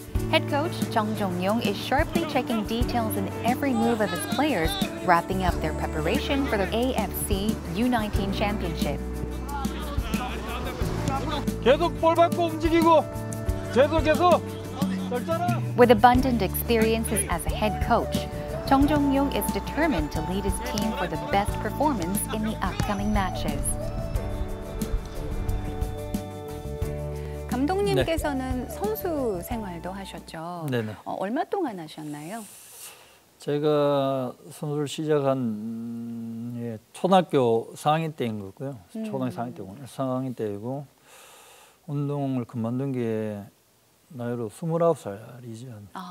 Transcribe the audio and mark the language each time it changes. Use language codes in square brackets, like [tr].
[en] Head coach Jung Jong-yong is sharply checking details in every move of his players, wrapping up their preparation for the AFC U19 Championship. [ko] 계속 볼 받고 움직이고 계속 [en] With abundant experiences as a head coach, Jung Jong-yong is determined to lead his team for the best performance in the upcoming matches. [ko] 감독님께서는 선수 생활도 하셨죠. 네네. 얼마 동안 하셨나요? 제가 선수를 시작한 초등학교 4학년 때인 거고요. 초등학교 4학년 때고 4학년 때이고 운동을 그만둔 게 나이로 29살이죠.